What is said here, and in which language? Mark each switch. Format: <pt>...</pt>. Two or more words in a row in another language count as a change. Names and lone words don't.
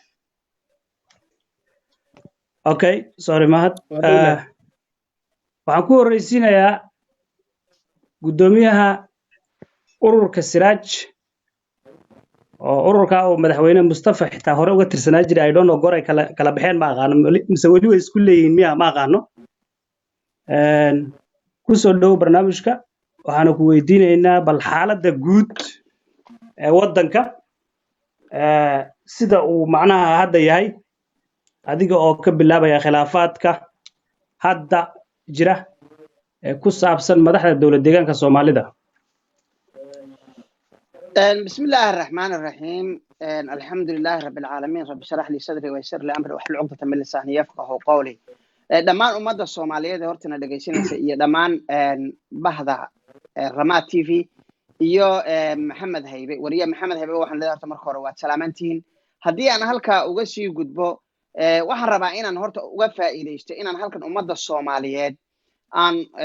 <en>okay sorry</en> <so>mahad waxaan ku horeysiinayaa gudoomiyaha ururka Siraaj oo ururka oo madaxweyne Mustafa xitaa hore uga tirsanaa jiray</so> <en>I don't know</en> <so>goray kala baxeen ma aqaan mise wali way isku leeyihiin miya ma aqaano ku soo dhaw barnaamijka waxaan ku weydiinaynaa bal xaaladda guud ee wadanka sida uu macnaha hadda yahay adiga oo ka bilaabaya khilaafaadka hadda jira ee ku saabsan madaxda dowlad deegaanka Soomaalida</so> <ar>بسم الله الرحمن الرحيم الحمد لله رب العالمين رب اشرح لي صدري ويسر لي امري واحلل عقدة من لساني يفقهوا قولي</ar> <so>dhamaan ummadda Soomaaliyeed hortana dhageysanaysa iyo dhamaan bahda Ramaa TV iyo Maxamed Haybe wariye Maxamed Haybe waxaan leeyahay horta marka hore waa salaamantiin hadii aan halka uga sii gudbo waxaan rabaa inaan horta uga faa'iideysto inaan halkan ummadda Soomaaliyeed aan</so>